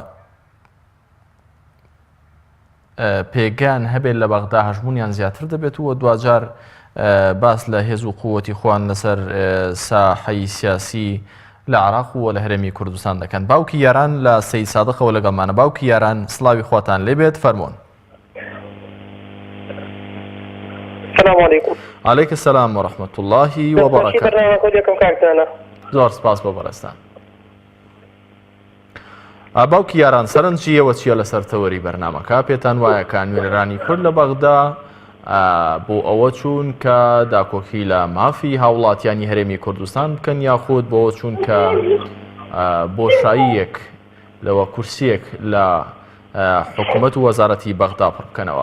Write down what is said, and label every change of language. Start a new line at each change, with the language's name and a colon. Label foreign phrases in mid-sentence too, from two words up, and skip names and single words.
Central Kurdish: پێگیان هەبێت لە بەغدا هەژمونیان زیاتر دەبێت و دوجار باس لە هێز و قووەتی خۆیان لەسەر ساحەی سیاسی لە عێراق و لە هەرێمی کوردستان دەکەن. باوکی یاران لە سەید سادقەوە لەگەڵمانە. باوکی یاران سڵاوی خۆتان لێبێت فەرموون.
Arabic: السلام عليكم. عليك السلام ورحمة الله وبركاته.
Central Kurdish: زۆر سپاس بۆ بەڕێستان. باوکی یاران سەرنجی ئێوە چییە لەسەر تەوەری بەرنامەکە؟ پێتان وایە کە نوێنەرانی کورد لە بەغدا بۆ ئەوە چوون کە داکۆکی لە مافی هاوڵاتیانی هەرێمی کوردستان بکەن یاخود بۆ ئەوە چوون کە بۆشاییەک لەوە کورسیەک لە حکوومەت و وەزارەتی بەغدا پڕ بکەنەوە؟